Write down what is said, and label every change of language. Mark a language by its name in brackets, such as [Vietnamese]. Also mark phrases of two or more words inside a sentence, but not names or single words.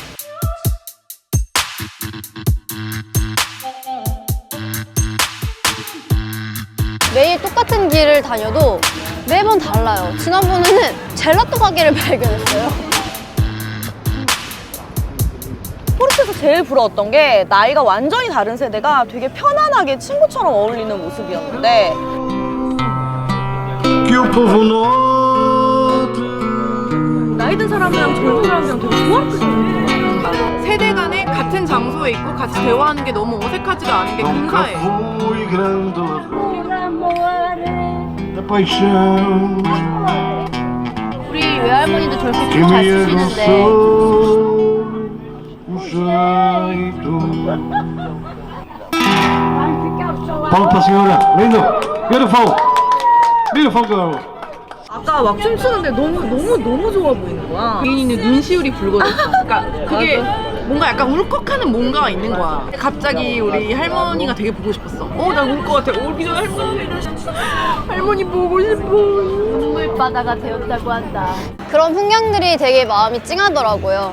[Korean] 매일 똑같은 길을 다녀도 매번 달라요. 지난번에는 젤라또 가게를 발견했어요. 포르투에서 제일 부러웠던 게 나이가 완전히 다른 세대가 되게 편안하게 친구처럼 어울리는 모습이었는데 [Portuguese] Que o povo note. [Korean] 나이 든 사람이랑 젊은 사람이랑 되게 조합적이야. 세대 간에 같은 장소에 있고 같이 대화하는 게 너무 어색하지가 않은 게 [Portuguese] Nunca [Korean] 근사해. [Portuguese] fui grande da paixão [Korean] 우리 외할머니도 저렇게 [Portuguese] que [Korean] 춤 잘 [Portuguese] me [Korean] 추시는데 [Portuguese] adoçou o jeito. Palmas para a senhora, lindo, [English] beautiful, beautiful girl. [Korean] 아까 막 춤추는데 너무 좋아 보이는 거야. 개인이는 눈시울이 붉어졌어. 그러니까 그게 뭔가 약간 울컥하는 뭔가가 있는 거야. 갑자기 우리 할머니가 되게 보고 싶었어. 나 울 것 같아. 울기 전에 할머니 보고 싶어. 눈물바다가 되었다고 한다. 그런 풍경들이 되게 마음이 찡하더라고요.